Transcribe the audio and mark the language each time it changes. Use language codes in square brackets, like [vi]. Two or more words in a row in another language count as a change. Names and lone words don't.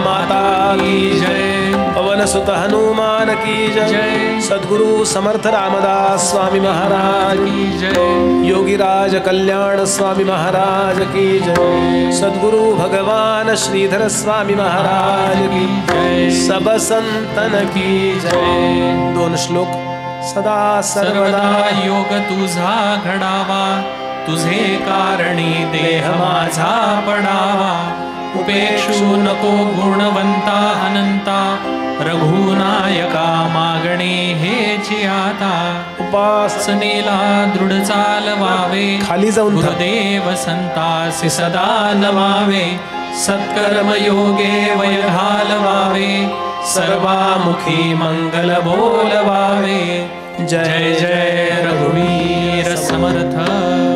[hi] माता की जय पवन सुत हनुमान की जय जय सद्गुरु समर्थ रामदास स्वामी महाराज की जय योगीराज कल्याण स्वामी महाराज की जय सद्गुरु भगवान श्रीधर स्वामी महाराज की जय सब संतन की जय 2 श्लोक [mr] सदा सर्वदा सर्वदा योग तुझा घडावा तुझे कारणी देह माझा पडावा उपेक्षू नको गुणवंता अनंता रघुनायका मागणे हेची आता उपासनेला सनेला दृढ चालवावे खाली जाऊन था. गुरुदेव संतासी सदा नमावे सत्कर्म योगे वय घालवावे सर्वामुखी मंगल बोलवावे जय जय रघुवीर समर्थ